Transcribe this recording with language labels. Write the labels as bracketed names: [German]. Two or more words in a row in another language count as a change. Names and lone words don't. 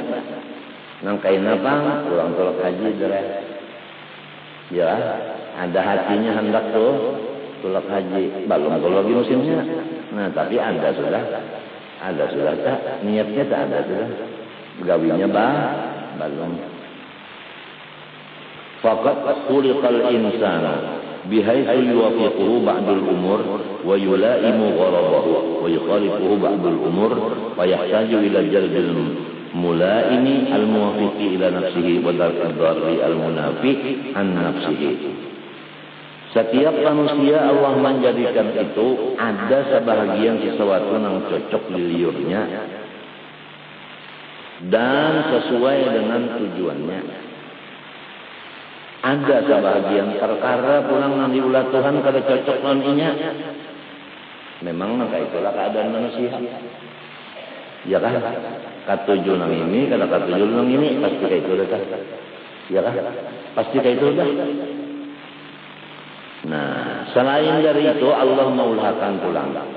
[Banjar] Nang kaina bang kurang tolak haji dereh. Ya, ada hatinya hendak tuh tolak haji, belum kalau lagi musimnya. Nah, tapi ada sudah tak niatnya tak ada sudah. Gawinya belum. [Arabic] فقط خلق الإنسان. بحيث يوافقه بعض الأمور ويلائم غرضه ويخالفه بعض الأمور ويحتاج إلى جلب الملائم الموافق إلى نفسه ودرء المنافي عن نفسه. [Indonesian] Setiap manusia Allah menjadikan itu ada sebahagian sesuatu yang cocok di liurnya dan sesuai dengan tujuannya. [Banjar] Ada sebahagian perkara pulang nang diulah Tuhan kada cocok non inya. [Indonesian] Memang maka itulah keadaan manusia. Ya kan? [Banjar] Katuju nang ini, kada katuju nang ini, pasti kayak itu dah. Ya kan? Pasti kayak itu dah. Nah, selain dari itu Allah maulhakan pulang.